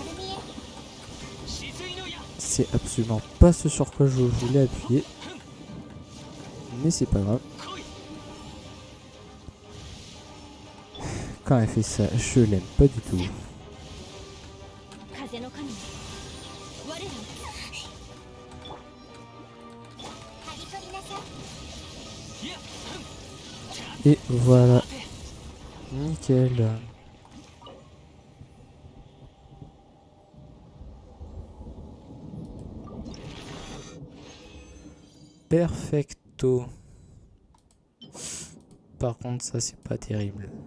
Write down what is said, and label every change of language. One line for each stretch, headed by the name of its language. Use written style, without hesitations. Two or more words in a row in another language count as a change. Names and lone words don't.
French: C'est absolument pas ce sur quoi je voulais appuyer. Mais c'est pas grave. Quand elle fait ça, je l'aime pas du tout.
Japanese: 風の神よ、我らを刈り取りなさい。
French: Et voilà. Nickel. Perfecto. Par contre, ça, c'est pas terrible.